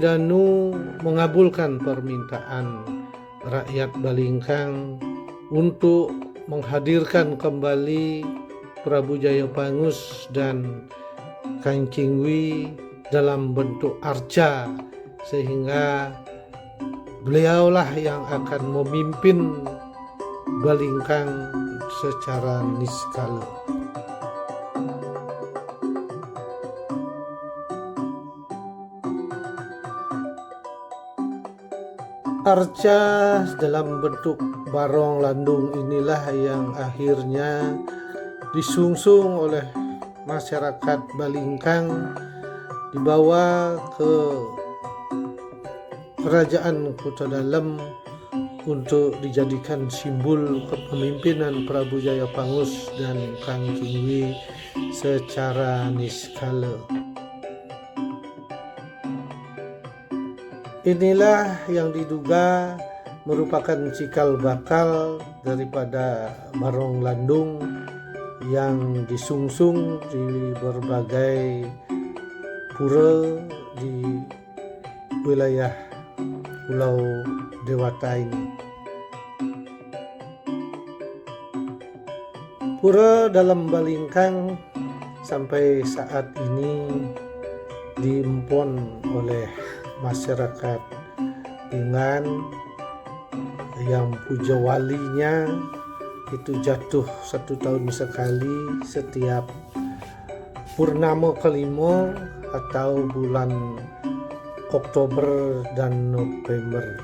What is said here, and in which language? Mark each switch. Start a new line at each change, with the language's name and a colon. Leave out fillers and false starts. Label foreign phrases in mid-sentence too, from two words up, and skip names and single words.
Indonesian: Danu mengabulkan permintaan rakyat Balingkang untuk menghadirkan kembali Prabu Jayapangus dan Kang Chingwi dalam bentuk arca, sehingga beliaulah yang akan memimpin Balingkang secara niskala. Arca dalam bentuk barong landung inilah yang akhirnya disungsung oleh masyarakat Balingkang, dibawa ke Kerajaan Kuta Dalam untuk dijadikan simbol kepemimpinan Prabu Jayapangus dan Kang Chingwi secara niskala. Inilah yang diduga merupakan cikal bakal daripada barong landung yang disungsung di berbagai pura di wilayah Pulau Dewata ini. Pura dalam Balingkang sampai saat ini diempon oleh masyarakat Pingan yang puja walinya itu jatuh 1 tahun sekali setiap purnama kelima atau bulan Oktober dan November.